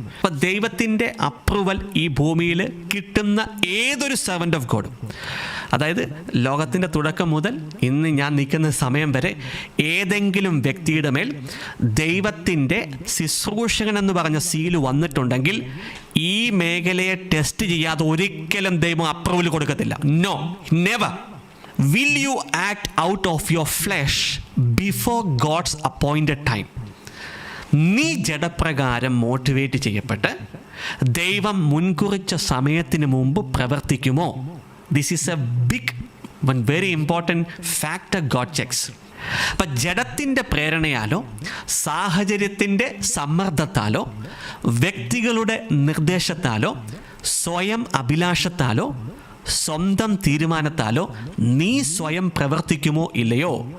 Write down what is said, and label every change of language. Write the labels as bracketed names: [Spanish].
[Malayalam] അപ്പം ദൈവത്തിൻ്റെ അപ്രൂവൽ ഈ ഭൂമിയിൽ കിട്ടുന്ന ഏതൊരു സെർവൻ്റ് ഓഫ് ഗോഡും, അതായത് ലോകത്തിൻ്റെ തുടക്കം മുതൽ ഇന്ന് ഞാൻ നിൽക്കുന്ന സമയം വരെ ഏതെങ്കിലും വ്യക്തിയുടെ മേൽ ദൈവത്തിൻ്റെ ശുശ്രൂഷകൻ എന്ന് പറഞ്ഞ സീല് വന്നിട്ടുണ്ടെങ്കിൽ ഈ മേഖലയെ ടെസ്റ്റ് ചെയ്യാതെ ഒരിക്കലും ദൈവം അപ്രൂവൽ കൊടുക്കത്തില്ല. [English] No, never. Will you act out of your flesh before God's appointed time? [Malayalam] നീ ജഡപ്രകാരം മോട്ടിവേറ്റ് ചെയ്യപ്പെട്ട് ദൈവം മുൻകുറിച്ച സമയത്തിന് മുമ്പ് പ്രവർത്തിക്കുമോ? [English] This is a big one very important factor God checks. [Malayalam] അപ്പം ജഡത്തിൻ്റെ പ്രേരണയാലോ സാഹചര്യത്തിൻ്റെ സമ്മർദ്ദത്താലോ വ്യക്തികളുടെ നിർദ്ദേശത്താലോ സ്വയം അഭിലാഷത്താലോ സ്വന്തം തീരുമാനത്താലോ നീ സ്വയം പ്രവർത്തിക്കുമോ ഇല്ലയോ?